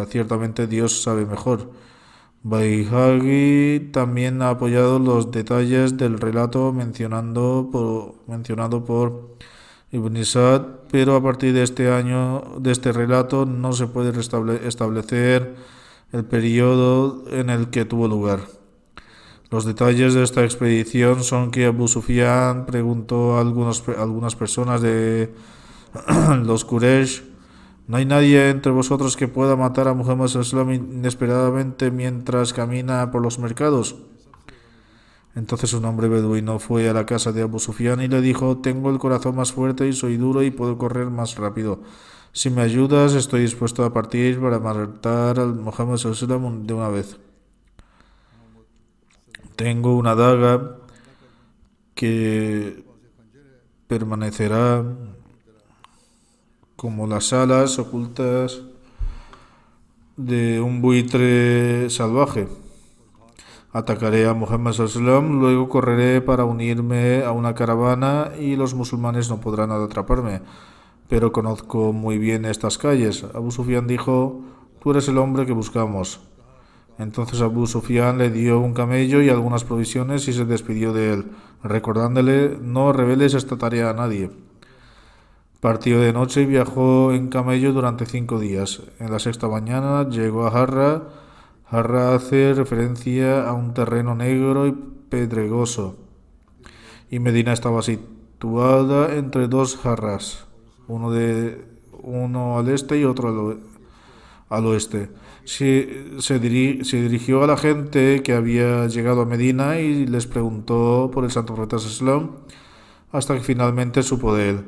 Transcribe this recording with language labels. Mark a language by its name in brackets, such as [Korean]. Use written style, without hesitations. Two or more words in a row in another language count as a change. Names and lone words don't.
[Spanish] Ciertamente Dios sabe mejor. Baihaqi también ha apoyado los detalles del relato mencionado por Ibn Sa'd, pero a partir de este relato no se puede establecer el periodo en el que tuvo lugar. Los detalles de esta expedición son que Abu Sufyan preguntó a algunas personas de los Quraysh: ¿no hay nadie entre vosotros que pueda matar a Muhammad [Arabic] صلى الله عليه وسلم [Spanish] inesperadamente mientras camina por los mercados? Entonces un hombre beduino fue a la casa de Abu Sufyan y le dijo: tengo el corazón más fuerte y soy duro y puedo correr más rápido. Si me ayudas, estoy dispuesto a partir para matar al Muhammad [Arabic] صلى الله عليه وسلم [Spanish] de una vez. Tengo una daga que permanecerá como las alas ocultas de un buitre salvaje. Atacaré a Muhammad [Arabic] صلى الله عليه وسلم, [Spanish] luego correré para unirme a una caravana y los musulmanes no podrán atraparme, pero conozco muy bien estas calles. Abu Sufyan dijo: tú eres el hombre que buscamos. Entonces Abu Sufyan le dio un camello y algunas provisiones y se despidió de él, recordándole: no reveles esta tarea a nadie. Partió de noche y viajó en camello durante 5 días. En la sexta mañana llegó a Harra. Harra hace referencia a un terreno negro y pedregoso, y Medina estaba situada entre dos jarras, uno al este y otro al oeste. Se dirigió a la gente que había llegado a Medina y les preguntó por el santo profeta Islam hasta que finalmente supo de él.